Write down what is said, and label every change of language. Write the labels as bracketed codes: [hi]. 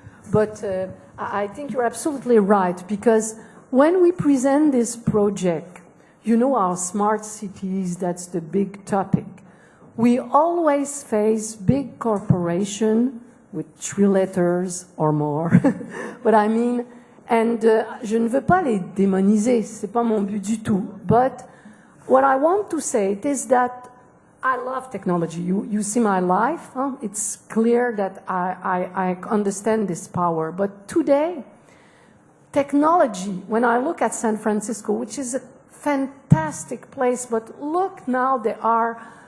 [en] But I think you're absolutely right, because when we present this project, our smart cities, that's the big topic. We always face big corporations with 3 letters or more. But I mean, and [fr] je ne veux pas les démoniser, c'est pas mon but du tout. [en] But what I want to say is that I love technology. You see my life. It's clear that I understand this power. But today, technology, when I look at San Francisco, which is a fantastic place, but look now, there are